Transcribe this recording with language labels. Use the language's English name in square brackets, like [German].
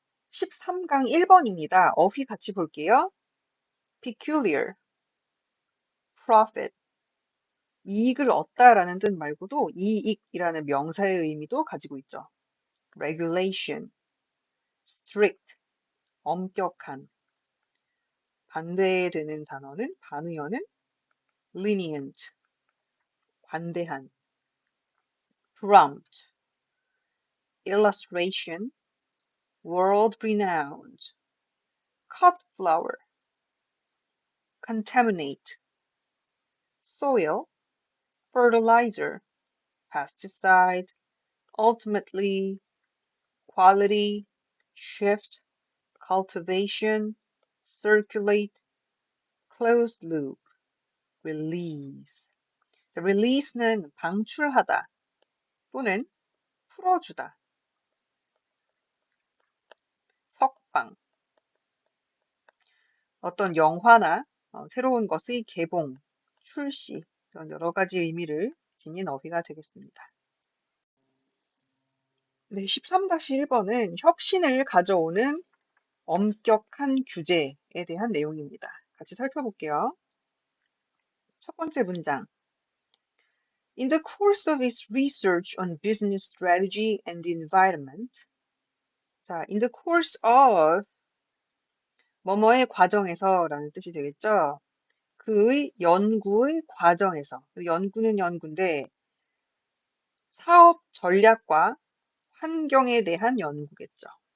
[Korean] 13강 1번입니다. 어휘 같이 볼게요. peculiar, profit, 이익을 얻다라는 뜻 말고도 이익이라는 명사의 의미도 가지고 있죠. [English] regulation, strict, 엄격한. [Korean] 반대에 되는 단어는 반의어는 lenient, 관대한. [English] prompt, illustration, world-renowned. cut flower, contaminate. soil, fertilizer, pesticide, ultimately, quality, shift, cultivation, circulate, closed loop, release. [Korean] release는 방출하다 또는 풀어주다. 석방. 어떤 영화나 새로운 것의 개봉, 출시, 이런 여러 가지 의미를 지닌 어휘가 되겠습니다. 네, 13-1번은 혁신을 가져오는 엄격한 규제에 대한 내용입니다. 같이 살펴볼게요. 첫 번째 문장. [English] In the course of its research on business strategy and the environment. [Korean] 자, [English] in the course of [Korean] 뭐뭐의 과정에서라는 뜻이 되겠죠. 그의 연구의 과정에서. 연구는 연구인데 사업 전략과 환경에 대한 연구겠죠.